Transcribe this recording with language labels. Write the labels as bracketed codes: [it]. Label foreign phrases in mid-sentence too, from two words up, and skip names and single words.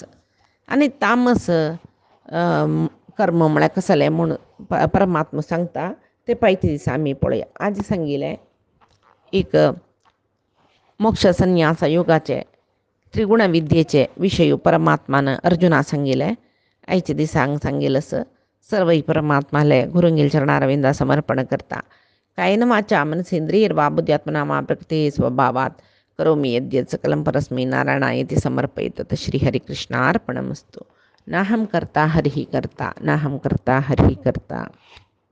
[kok] आनी तामस कर्म म्हळ्यार कसलें म्हूण परमात्मा सांगता ते पायते दिसा आमी पळोवया. आज सांगिल्लें एक मोक्ष संन्यास योगाचे त्रिगुण विद्येचे विशय परमात्मान अर्जुना सांगिल्ले. आयच्या दिसांक सांगिल्लस सर्व परमात्माले गुरुंगेल चरणारविंदा समर्पण करता. [sa] कायेन वाचा मनसेंद्रियर्वा बुद्ध्यात्मना मा प्रकृते स्वभावात करोमि यद्यत् सकलं परस्मै नारायणायति समर्पयेत्. श्रीहरिकृष्णार्पणमस्तु. नाहं कर्ता हरिः कर्ता नाहं कर्ता हरिः कर्ता.